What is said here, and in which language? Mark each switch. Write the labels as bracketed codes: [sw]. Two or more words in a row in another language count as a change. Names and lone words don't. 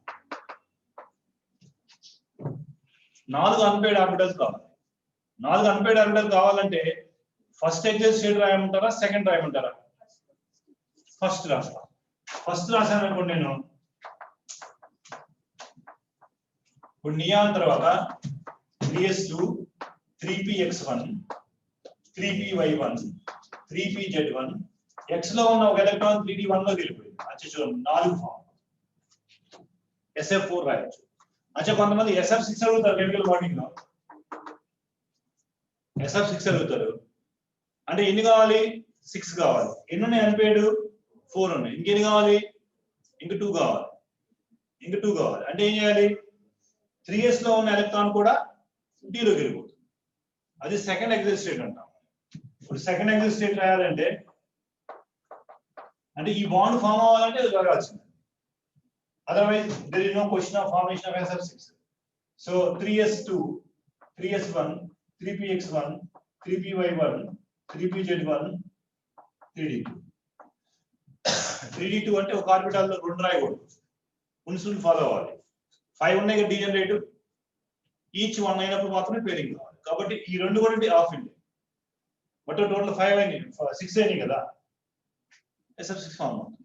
[te] 4 [en] unpaired orbitals [te] కావాలి. 4 [en] unpaired orbital [te] కావాలంటే [en] first excited state [te] రాయమంటారా, సెకండ్ రాయమంటారా? ఫస్ట్ రాస్తా. ఫస్ట్ రాశాను అనుకోండి నేను. ఇప్పుడు నియాన్ తర్వాత 3s2 3px1 3py1 3pz1. x లో ఉన్న ఒక ఎలక్ట్రాన్ 3d1 లో వెళ్ళిపోయింది. అచ్చా చూడండి 4 ఫామ్. SF4 రాయొచ్చు. అచ్చా కొంతమంది SF6 అడుగుతారు [en] chemical bonding [te] లో. SF6 అడుగుతారు అంటే ఎన్ని కావాలి? 6 కావాలి. ఎన్ని ఉన్నాయి అన్పేడ్? 4 ఉన్నాయి. ఇంకెన్ని కావాలి? ఇంక 2 కావాలి. అంటే ఏం చేయాలి? 3s లో ఉన్న ఎలక్ట్రాన్ కూడా d లోకి వెళ్ళిపోతుంది. అది [en] second excited state [te] అంటాం. ఇప్పుడు [en] second excited state [te] రాయాలంటే అంటే ఈ [en] bond form [te] అవ్వాలంటే అది జరగాల్సింది. [en] Otherwise, there is no question of formation of SF6. So 3s2, 3s1, 3px1, 3py1 3pz1 3d2. [te] 3d2 అంటే ఒక ఆర్బిటాల్ లో రెండు రాయకూడదు, [en] principle follow [te] అవ్వాలి. 5 ఉన్నాయి కదా డీజనరేటివ్, ఈచ్ 1 అయినప్పుడు మాత్రమే పేరింగ్ కావాలి. కాబట్టి ఈ రెండు కూడా ఆఫ్ ఇండి, [en] but total [te] 5 అయినాయి, 6 అయినాయి కదా, SF6 ఫార్మ్ అవుతుంది.